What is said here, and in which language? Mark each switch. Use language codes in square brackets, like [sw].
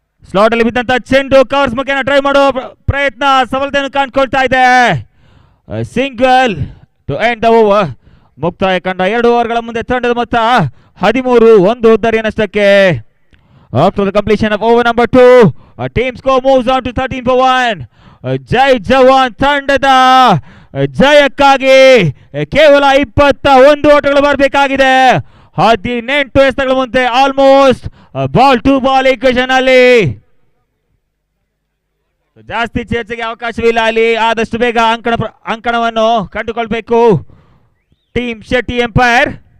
[kn] Slot ಅಲ್ಲಿ ಬಿದ್ದಂತ ಚೆಂಡು covers ಮುಖೇನ ಡ್ರೈವ್ ಮಾಡೋ ಪ್ರಯತ್ನ ಸಫಲತೆಯನ್ನು ಕಾಣ್ಕೊಳ್ತಾ ಇದೆ. [en] Single to end the over. [kn] ಮುಕ್ತಾಯ ಕಂಡ 2 ಓವರ್ಗಳ ಮುಂದೆ ತಂಡದ ಮೊತ್ತ 13-1 ಉದ್ದರಿಯ ನಷ್ಟಕ್ಕೆ. [en] After the completion of over number 2, team score moves on to 13-1. [kn] ಜೈ ಜವಾನ್ ತಂಡದ ಜಯಕ್ಕಾಗಿ ಕೇವಲ 21 ಓಟಗಳು ಬರಬೇಕಾಗಿದೆ. 18 ಎಸೆಗಳ ಮುಂದೆ [en] almost ball to ball equation [kn] ಅಲ್ಲಿ. ಜಾಸ್ತಿ ಚರ್ಚೆಗೆ ಅವಕಾಶವಿಲ್ಲ ಅಲ್ಲಿ. ಆದಷ್ಟು ಬೇಗ ಅಂಕಣವನ್ನು ಕಂಡುಕೊಳ್ಬೇಕು ಟೀಮ್ ಶೆಟ್ಟಿ ಎಂಪೈರ್.